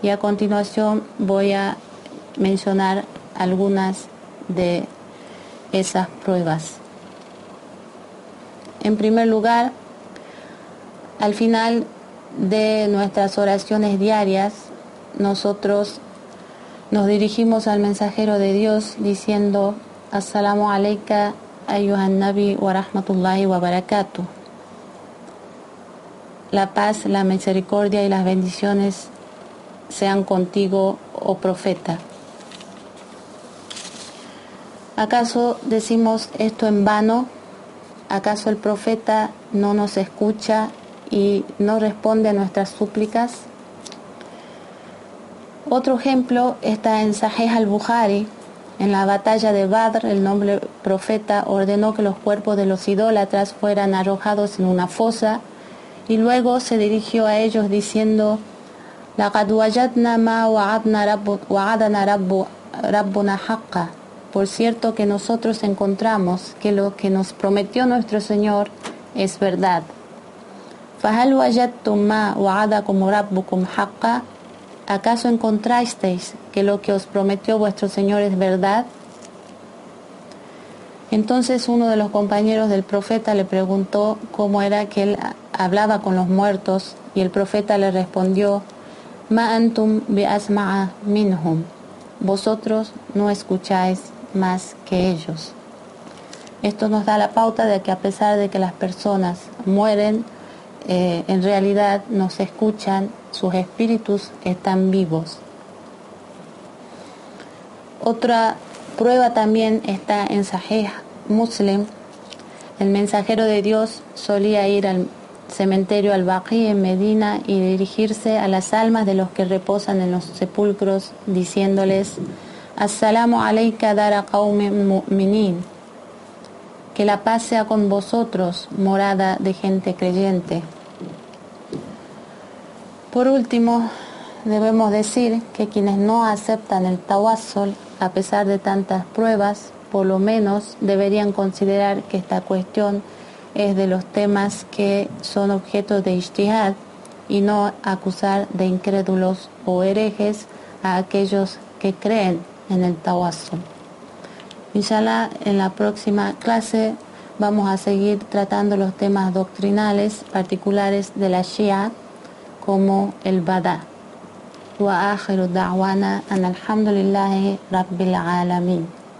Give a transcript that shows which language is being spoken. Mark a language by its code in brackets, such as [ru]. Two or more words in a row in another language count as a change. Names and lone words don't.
[es] Y a continuación voy a mencionar algunas de esas pruebas. En primer lugar, al final de nuestras oraciones diarias, nosotros nos dirigimos al mensajero de Dios diciendo: [ar] السلام عليك أيها النبي ورحمة الله وبركاته. [es] La paz, la misericordia y las bendiciones sean contigo, oh profeta. ¿Acaso decimos esto en vano? ¿Acaso el profeta no nos escucha y no responde a nuestras súplicas? Otro ejemplo está en Sahih al-Bukhari. En la batalla de Badr, el noble profeta ordenó que los cuerpos de los idólatras fueran arrojados en una fosa y luego se dirigió a ellos diciendo: [ar] لَقَدْ وَجَدْنَا مَا وَعَدَنَا رَبُّنَا حَقًّا. [es] Por cierto que nosotros encontramos que lo que nos prometió nuestro Señor es verdad. [ar] فَهَلْ وَجَدْتُمْ مَا وَعَدَكُمْ رَبُّكُمْ حَقًّا. [es] ¿Acaso encontrasteis que lo que os prometió vuestro Señor es verdad? Entonces uno de los compañeros del profeta le preguntó cómo era que él hablaba con los muertos, y el profeta le respondió: [ar] ما أنتم بأسمع منهم. [es] Vosotros no escucháis más que ellos. Esto nos da la pauta de que a pesar de que las personas mueren, en realidad nos escuchan, sus espíritus están vivos. Otra prueba también está en Sahih Muslim. El mensajero de Dios solía ir al cementerio al-Baqi en Medina y dirigirse a las almas de los que reposan en los sepulcros diciéndoles: [ar] السلام عليك دار قوم مؤمنين. [es] Que la paz sea con vosotros, morada de gente creyente. Por último, debemos decir que quienes no aceptan el tawassul, a pesar de tantas pruebas, por lo menos deberían considerar que esta cuestión es de los temas que son objeto de ijtihad y no acusar de incrédulos o herejes a aquellos que creen en el tawassul. Inshallah, en la próxima clase vamos a seguir tratando los temas doctrinales particulares de la Shia, como el Bada. [ar] وآخر دعوانا أن الحمد لله رب العالمين.